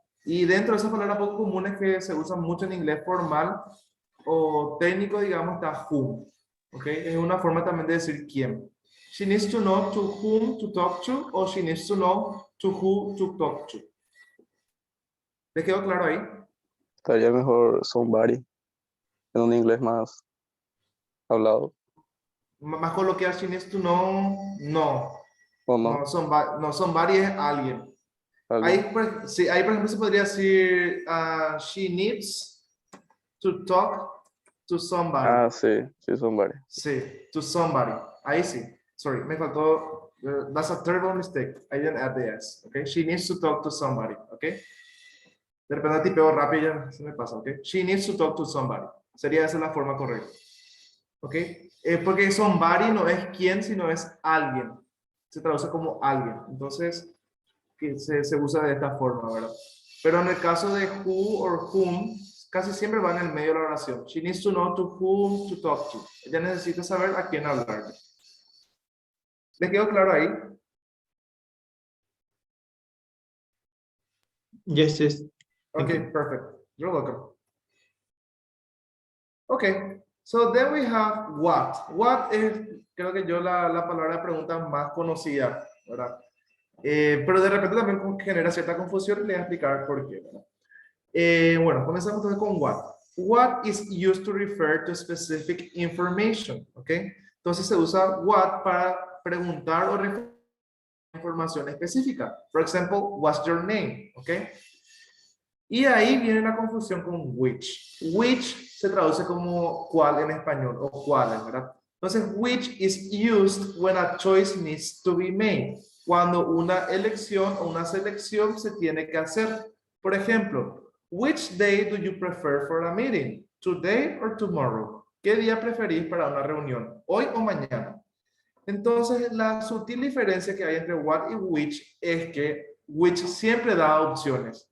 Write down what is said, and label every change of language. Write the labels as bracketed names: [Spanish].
[Spanish] Y dentro de esas palabras poco comunes que se usan mucho en inglés formal o técnico, digamos, está whom, ¿ok? Es una forma también de decir quién. [English] She needs to know to whom to talk to, o she needs to know to who to talk to. [Spanish] ¿Les quedó claro ahí? Estaría mejor somebody en un inglés más hablado. Más coloquial, [English] she needs to know, no. [Spanish] ¿O no? No, somebody es alguien. Alguien. Sí, ahí, por ejemplo, se podría decir, [English] she needs to talk to somebody. [Spanish] Sí, somebody. Sí, [English] to somebody. [Spanish] Ahí sí. Sorry, me faltó. [English] That's a terrible mistake. I didn't add the S. Okay, she needs to talk to somebody. Okay. [Spanish] De repente tipeo rápido ya se me pasa. [English] Okay. She needs to talk to somebody. [Spanish] Sería esa la forma correcta. Okay. Porque somebody no es quién, sino es alguien. Se traduce como alguien. Entonces, que se usa de esta forma, ¿verdad? Pero en el caso de who or whom, casi siempre va en el medio de la oración. [English] She needs to know to whom to talk to. [Spanish] Ella necesita saber a quién hablarle. ¿Les quedó claro ahí? [English] Yes. Thank Okay, you. perfect. You're welcome. Okay, so then we have what. [Spanish] What es, creo que yo la palabra de pregunta más conocida, ¿verdad? Pero de repente también genera cierta confusión y les voy a explicar por qué, ¿verdad? Bueno, comenzamos entonces con what. [English] What is used to refer to specific information, [Spanish] ¿ok? Entonces se usa what para preguntar o referir información específica. [English] For example, what's your name? ¿Ok? [Spanish] Y ahí viene la confusión con which. Which se traduce como cuál en español o cuáles, ¿verdad? [English] Entonces, which is used when a choice needs to be made. [Spanish] Cuando una elección o una selección se tiene que hacer. Por ejemplo, [English] which day do you prefer for a meeting? Today or tomorrow? [Spanish] ¿Qué día preferís para una reunión? ¿Hoy o mañana? Entonces, la sutil diferencia que hay entre what y which es que which siempre da opciones.